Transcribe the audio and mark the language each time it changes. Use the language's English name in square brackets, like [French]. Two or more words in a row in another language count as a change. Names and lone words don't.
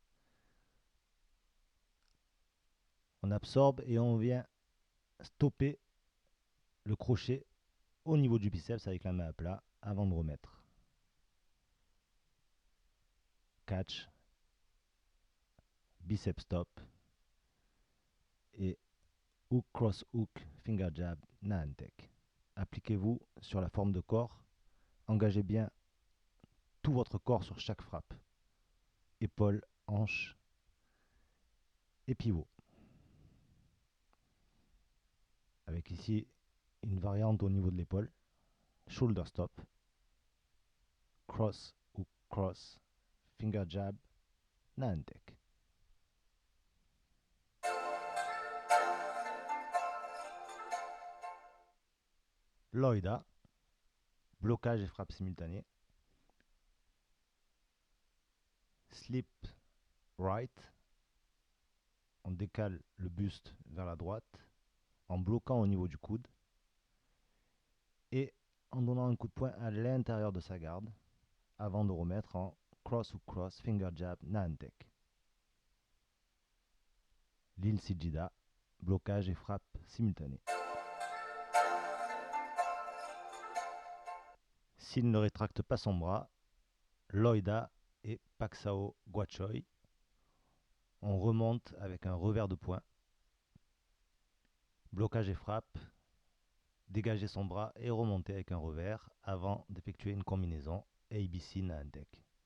[French] On absorbe et on vient stopper le crochet au niveau du biceps avec la main à plat avant de remettre. [English] Catch, biceps stop et hook, cross hook, finger jab, nahantek. [French] Appliquez-vous sur la forme de corps. Engagez bien tout votre corps sur chaque frappe. Épaules, hanches et pivot. Avec ici une variante au niveau de l'épaule. [English] Shoulder stop. Cross ou cross. Finger jab. Nahantek. Loida. [French] Blocage et frappe simultanée. [English] Slip right. [French] On décale le buste vers la droite en bloquant au niveau du coude et en donnant un coup de poing à l'intérieur de sa garde avant de remettre en cross ou cross, [English] finger jab, [French] nahantek. Lil Sijida, blocage et frappe simultanée. S'il ne rétracte pas son bras, Loida et Paksao Guachoy. On remonte avec un revers de poing, blocage et frappe, dégager son bras et remonter avec un revers avant d'effectuer une combinaison ABC Naantek.